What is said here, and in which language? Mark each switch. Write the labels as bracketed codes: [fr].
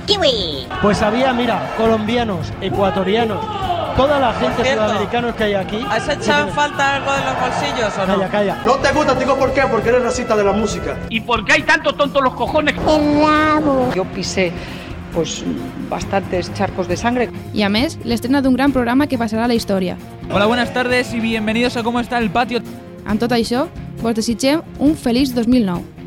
[es] ¡Kiwi! Pues había, mira, colombianos, ecuatorianos, toda la gente sudamericana que hay aquí. ¿Has echado en falta algo de los bolsillos o no? Calla, calla. No te gusta, digo por qué, porque eres racista de la música. ¿Y por qué hay tantos tontos los cojones? ¡Helado! Yo pisé, pues, bastantes charcos de sangre. [ca] Y a més, l'estrena d'un gran programa [es] que pasará a la historia. Hola, buenas tardes y bienvenidos a ¿Cómo está el patio? [ca] Amb tot això, vos desitgem un feliç 2009.